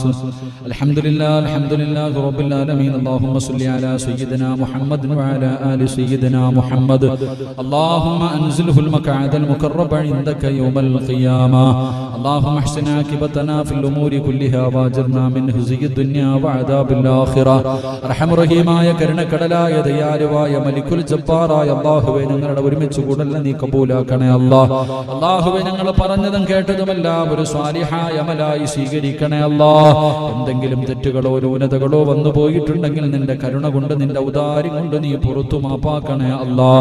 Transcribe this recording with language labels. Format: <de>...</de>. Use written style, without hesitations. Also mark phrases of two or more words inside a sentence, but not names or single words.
<ar>الحمد لله رب العالمين. اللهم صل على سيدنا محمد وعلى آل سيدنا محمد. اللهم أنزله المقعد المقرب عندك يوم القيامة. اللهم احسن عاقبتنا في الأمور كلها واجرنا من خزي الدنيا وعذاب الآخرة.</ar> <ml>അർഹമ റഹീമായ കരുണക്കടലായ ദയാലുവായ മലിക്കുൽ ജബ്ബാറായ അല്ലാഹുവേ, ഞങ്ങളുടെ ഒരുമിച്ച് കൂടൽ നീ കബൂലാക്കണേ അല്ലാഹ്. അല്ലാഹുവേ, ഞങ്ങൾ പറഞ്ഞതും കേട്ടതുമെല്ലാം ഒരു സ്വാലിഹായ അമലായി സ്വീകരിക്കണേ അല്ലാഹ്. എന്തെങ്കിലും തെറ്റുകളോ ന്യൂനതകളോ വന്നു പോയിട്ടുണ്ടെങ്കിൽ നിന്റെ കരുണ കൊണ്ട് നിന്റെ ഔദാര്യം കൊണ്ട് നീ പുറത്തു മാപ്പാക്കണേ അല്ലാഹ്.</ml>